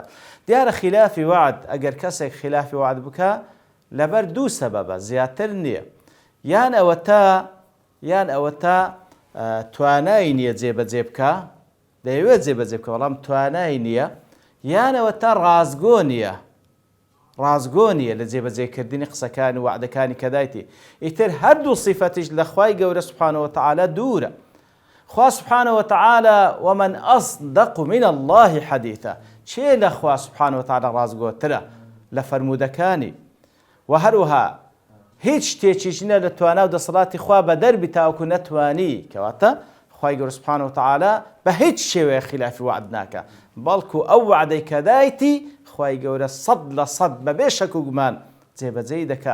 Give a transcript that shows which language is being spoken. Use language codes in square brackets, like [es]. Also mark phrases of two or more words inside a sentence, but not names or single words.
[ckb] دیارە خلافی وعد ئەگەر کەسێک خلافی وعد بکە لەبەر دوو سەبەبە زیاتر نییە، یان ئەوە تا توانای نییە جێبەجێ بکە دەیەوێت جێبەجێ بکە بەڵام توانای نییە، یان ئەوە تا ڕازگۆ نییە لە جێبەجێکردنی قسەکانی وعدەکانی کەدایتی. ئیتر هەردوو صفەتیش لە خوای گەورە [ar] سبحانه وتعالى [ckb] دوورە. خوا [ar] سبحانه وتعالى ومن أصدق من الله حديثا [ckb] چێ لە خوا [ar] سبحانه وتعالى [ckb] ڕازگۆترە لە فەرمودەکانی و هەروەها هیچ شتێکیش نییە لە توانا و دەسەڵاتی خوا بە دەربی تاوەکو نەتوانی کەواتە خوای گەورە [ar] سبحانه وتعالى [ckb] بە هیچ شێوەیە خلافی وعد ناکە بەڵکو ئەو وعدەی کە دایتی خوای گەورە 100% بەبێ شەک و گومان جێبەجێی دەکا.